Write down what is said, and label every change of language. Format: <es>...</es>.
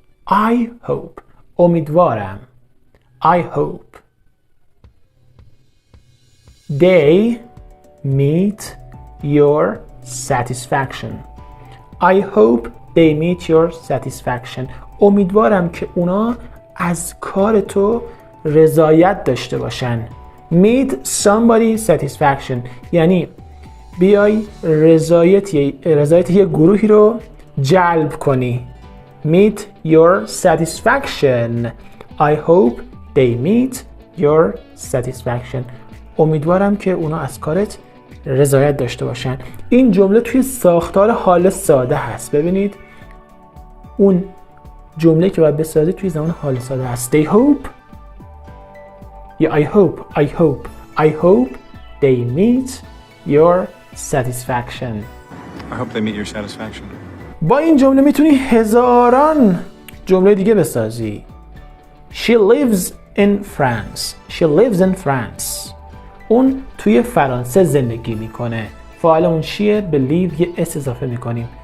<en>I hope</en> <fa>امیدوارم.</fa> <en>I hope they meet your satisfaction. I hope they meet your satisfaction.</en> <fa>امیدوارم که اونا از کار تو رضایت داشته باشن.</fa> <en>Meet somebody satisfaction</en> <fa>یعنی بیای رضایت یه گروهی رو جلب کنی.</fa> <en>Meet your satisfaction. I hope they meet your satisfaction.</en> <fa>امیدوارم که اونا از کارت رضایت داشته باشن. این جمله توی ساختار حال ساده هست. ببینید اون جمله که باید بسازید توی زمان حال ساده هست.</fa> <en>They hope یا I hope they meet your satisfaction. I hope they meet your satisfaction.</en> <fa>با این جمله میتونی هزاران جمله دیگه بسازی.</fa> <en>She lives in France. She lives in France.</en> <fa>اون توی فرانسه زندگی میکنه. فاعل اون شیه به لیو یه اس اضافه میکنیم.</fa>